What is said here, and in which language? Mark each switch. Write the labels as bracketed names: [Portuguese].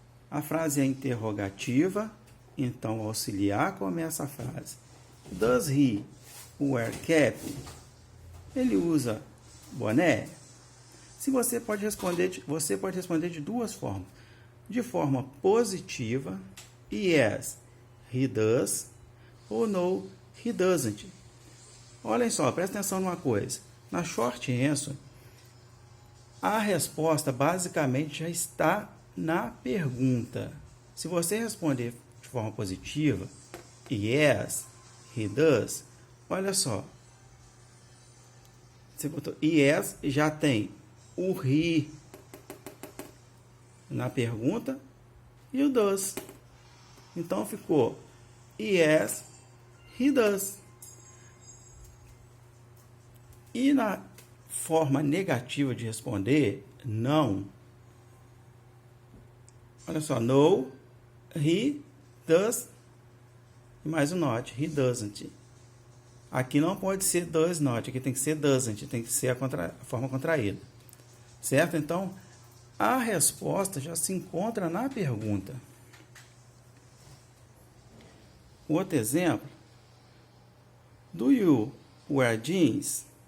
[Portuguese] A frase é interrogativa, então o auxiliar começa a frase. [English] Does he wear cap? [Portuguese] Ele usa boné? Se você pode responder de duas formas. De forma positiva, [English] yes, he does, ou no, he doesn't. [Portuguese] Olhem só, presta atenção numa coisa. Na short answer, a resposta basicamente já está na pergunta. Se você responder de forma positiva, [English] yes, he does, [Portuguese] olha só. Você botou yes, já tem o he na pergunta e o does. Então ficou [English] yes, he does. [Portuguese] E na forma negativa de responder, não. Olha só, [English] no, he does, [Portuguese] e mais o [English] not, he doesn't. [Portuguese] Aqui não pode ser does not, aqui tem que ser doesn't, tem que ser a forma contraída. Certo? Então, a resposta já se encontra na pergunta. Outro exemplo. [English] Do you wear jeans?